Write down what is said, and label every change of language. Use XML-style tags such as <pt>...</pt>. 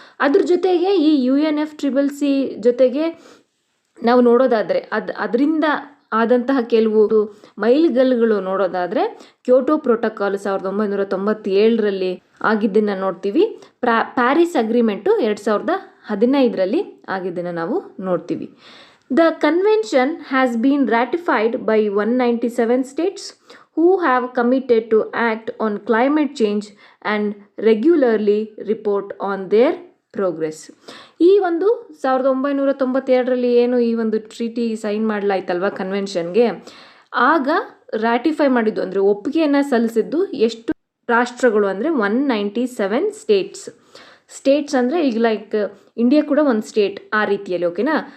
<kn>ಅದ್ರ ಜೊತೆಗೆ ಈ UNFCCC ಜೊತೆಗೆ ನಾವು ನೋಡೋದಾದರೆ ಅದರಿಂದ ಆದಂತಹ ಕೆಲವು ಮೈಲಿಗಲ್ಲುಗಳು ನೋಡೋದಾದರೆ ಕ್ಯೋಟೋ ಪ್ರೋಟೋಕಾಲ್ 1997ರಲ್ಲಿ ಆಗಿದ್ದನ್ನು ನೋಡ್ತೀವಿ. ಪ್ಯಾರಿಸ್ ಅಗ್ರಿಮೆಂಟು 2015ರಲ್ಲಿ ಆಗಿದ್ದನ್ನು ನಾವು ನೋಡ್ತೀವಿ.</kn> <en>The convention has been ratified by 197 states who have committed to act on climate change and regularly report on their progress.</en> <kn>ಈ ಒಂದು 1992ರಲ್ಲಿ ಏನು ಈ ಒಂದು ಟ್ರೀಟಿ ಸೈನ್ ಮಾಡಲಾಯ್ತಲ್ವ ಕನ್ವೆನ್ಷನ್ಗೆ, ಆಗ ರ್ಯಾಟಿಫೈ ಮಾಡಿದ್ದು ಅಂದರೆ ಒಪ್ಪಿಗೆಯನ್ನು ಸಲ್ಲಿಸಿದ್ದು ಎಷ್ಟು ರಾಷ್ಟ್ರಗಳು ಅಂದರೆ 197 ಸ್ಟೇಟ್ಸ್ ಅಂದರೆ ಈಗ ಲೈಕ್ ಇಂಡಿಯಾ ಕೂಡ ಒಂದು ಸ್ಟೇಟ್ ಆ ರೀತಿಯಲ್ಲಿ, ಓಕೆನಾ.</kn>